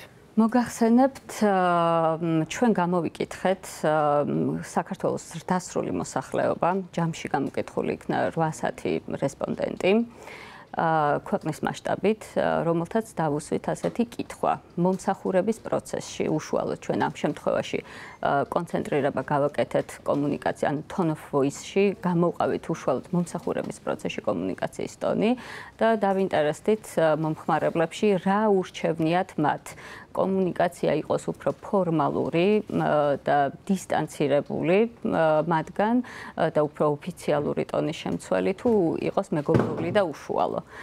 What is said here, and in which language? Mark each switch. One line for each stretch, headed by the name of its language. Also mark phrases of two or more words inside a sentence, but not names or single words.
Georgian: მოგახსენებთ, ჩვენ გამოვიკითხეთ საქართველოს ზრდასრული მოსახლეობა, ჯამში გამოკითხული იქნა 800 რესპონდენტი. ქვეყნის მასშტაბით, რომელთაც დავუსვით ასეთი კითხვა. მომსახურების პროცესში უშუალოდ ჩვენ ამ შემთხვევაში კონცენტრირება გავაკეთეთ კომუნიკაცია, ანუ
English: tone of voice-
Georgian: ში, გამოვყავით უშუალოდ მომსახურების პროცესში კომუნიკაციის ტონი და დავინტერესდით მომხმარებლებში რა ურჩევნიათ მათ. კომუნიკაცია იყოს უფრო ფორმალური და დისტანცირებული მათგან და უფრო ოფიციალური ტონის შემცველი თუ იყოს მეგობრული და უშუალო.